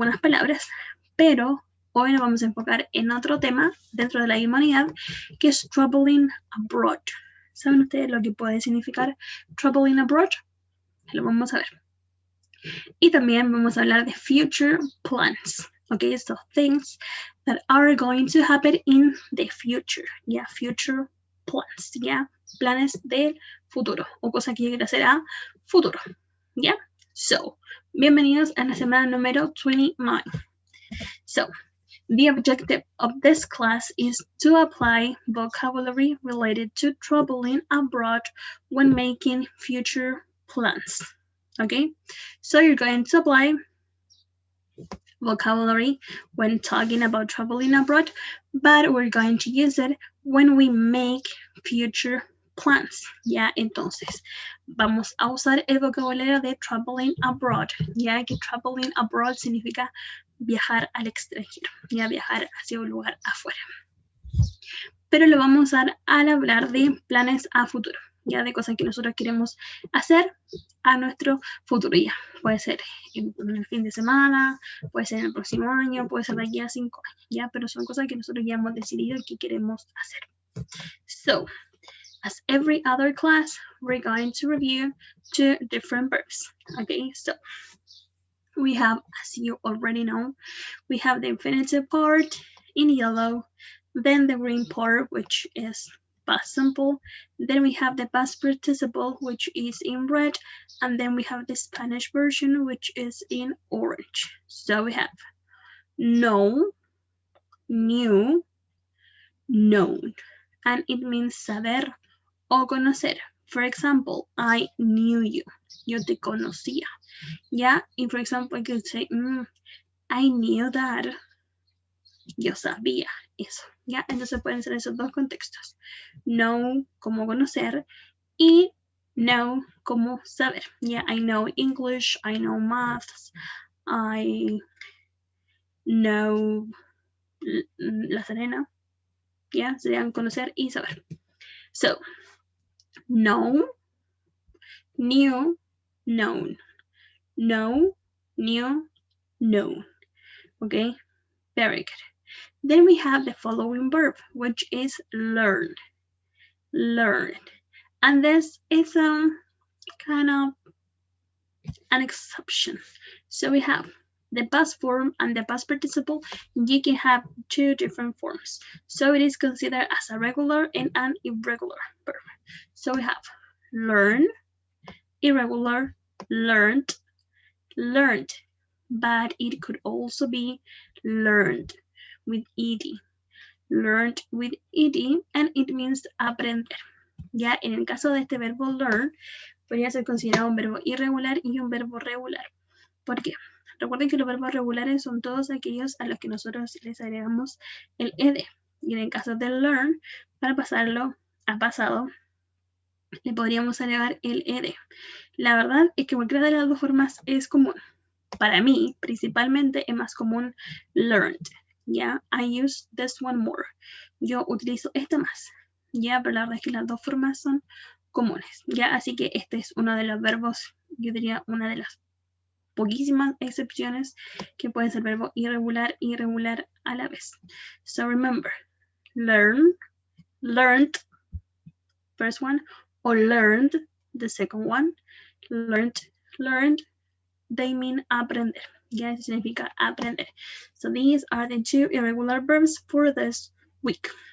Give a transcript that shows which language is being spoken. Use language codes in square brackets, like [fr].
[es] Algunas palabras, pero hoy nos vamos a enfocar en otro tema dentro de la humanidad, que es [en] traveling abroad. [es] ¿Saben ustedes lo que puede significar [en] traveling abroad? [es] Lo vamos a ver. Y también vamos a hablar de [en] future plans. Okay, so things that are going to happen in the future. Yeah, future plans. [es] Yeah, planes del futuro o cosas que quiero hacer a futuro. Yeah, so bienvenidos a la semana número 29. [en] So, the objective of this class is to apply vocabulary related to traveling abroad when making future plans. Okay, so you're going to apply vocabulary when talking about traveling abroad, but we're going to use it when we make future plans. [es] Ya, entonces vamos a usar el vocabulario de [en] traveling abroad, [es] ya que traveling abroad significa viajar al extranjero, ya viajar hacia un lugar afuera. Pero lo vamos a usar al hablar de planes a futuro, ya de cosas que nosotros queremos hacer a nuestro futuro ya. Puede ser en el fin de semana, puede ser en el próximo año, puede ser de aquí a 5 años, ya, pero son cosas que nosotros ya hemos decidido que queremos hacer. [en] So, as every other class, we're going to review 2 different verbs. Okay, so we have, as you already know, we have the infinitive part in yellow, then the green part, which is past simple, then we have the past participle, which is in red, and then we have the Spanish version, which is in orange. So we have know, knew, known, and it means [es] saber o conocer. [en] For example, I knew you. [es] Yo te conocía. [en] Yeah, and for example, I could say, I knew that. [es] Yo sabía eso. Ya, entonces pueden ser esos dos contextos. Know como conocer y know como saber. [en] Yeah, I know English, I know maths, I know La Serena. [es] Yeah, serían conocer y saber. [en] So, know, knew, known. Know, knew, known. Okay, very good. Then we have the following verb, which is learn. Learn. And this is kind of an exception. So we have the past form and the past participle. You can have 2 different forms. So it is considered as a regular and an irregular verb. So we have learn, irregular, learned, learned. But it could also be learned with ed. Learned with ed, and it means aprender. [es] Ya en el caso de este verbo learn, podría ser considerado un verbo irregular y un verbo regular. ¿Por qué? Recuerden que los verbos regulares son todos aquellos a los que nosotros les agregamos el ed. Y en el caso de learn, para pasarlo a pasado, le podríamos agregar el ed. La verdad es que cualquiera de las dos formas es común. Para mí, principalmente, es más común learned. [en] Yeah, I use this one more. [es] Yo utilizo esta más. Ya, pero la verdad es que las dos formas son comunes. Ya, así que este es uno de los verbos, yo diría una de las poquísimas excepciones que pueden ser verbo irregular, irregular a la vez. [en] So remember, learn, learned, first one, or learned, the second one, learned, learned, they mean aprender. [es] Ya, significa aprender. [en] So these are the two irregular verbs for this week.